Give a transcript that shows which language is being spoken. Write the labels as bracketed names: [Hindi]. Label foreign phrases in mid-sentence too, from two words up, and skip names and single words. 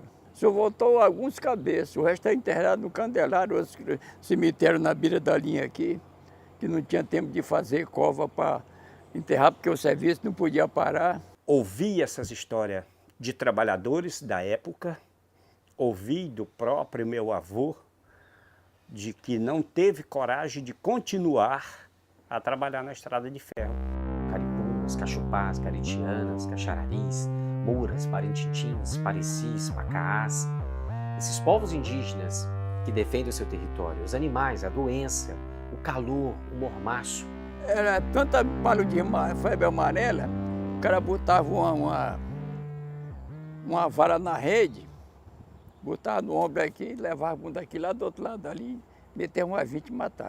[Portuguese] Só voltou alguns cabeças, o resto está enterrado no Candelário, outros cemitério na beira da linha aqui, que não tinha tempo de fazer cova para enterrar, porque o serviço não podia parar. Ouvi essas histórias de trabalhadores da época ouvi do próprio meu avô de que não teve coragem de continuar a trabalhar na estrada de ferro. Caripungas, cachupás, caritianas, caxararis, muras, parintintins, parecis, pacaás. Esses povos indígenas que defendem o seu território, os animais, a doença, o calor, o mormaço. Era tanta palha de febre amarela, o cara botava uma vara na rede, botava no ombro aqui, levava um daqui lá do outro lado ali, metia uma 20 e matava.